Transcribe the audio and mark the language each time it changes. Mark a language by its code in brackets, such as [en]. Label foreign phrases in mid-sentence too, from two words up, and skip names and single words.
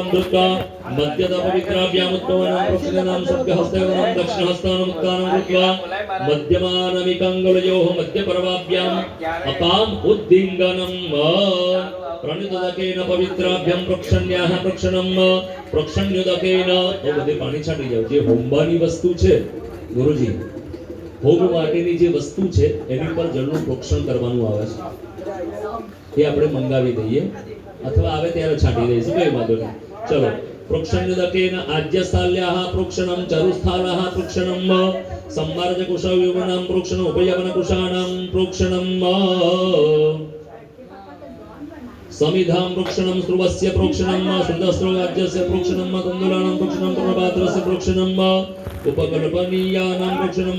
[sa] धृत्वा मध्यतः पवित्राभ्याम् उत्पवनं प्रोक्षणां सद्गहस्तेन दक्षिणहस्तानमुत्तानं कृत्वा मध्यमानमिकाङ्गुलयोः मध्यपर्वाभ्याम् अपाम् उद्दिङ्गनं प्रणितदकेन पवित्राभ्यां प्रोक्षण्याः प्रोक्षणं प्रोक्षण्युदकेन [gu] બધે પાણી છાંટી જાવ જે હોમવાની વસ્તુ છે ગુરુજી હોમ માટેની જે વસ્તુ છે એની પર જળનું પ્રોક્ષણ કરવાનું આવે છે એ આપણે મંગાવી દઈએ અથવા આવે ત્યારે છાંટી દઈશું કઈ વાંધો નહીં ચલો [sa] प्रोक्षण्युदकेन आज्यस्थाल्याः प्रोक्षणं चरुस्थालः प्रोक्षणं सम्मार्जकुशयुगनां प्रोक्षणं उपयवनकुशानां प्रोक्षणं समिधां प्रोक्षणं स्रुवस्य प्रोक्षणं श्रुतस्रोगाज्यस्य प्रोक्षणं तण्डुलानां प्रोक्षणं पूर्णपात्रस्य प्रोक्षणं उपकल्पनीयानां प्रोक्षणं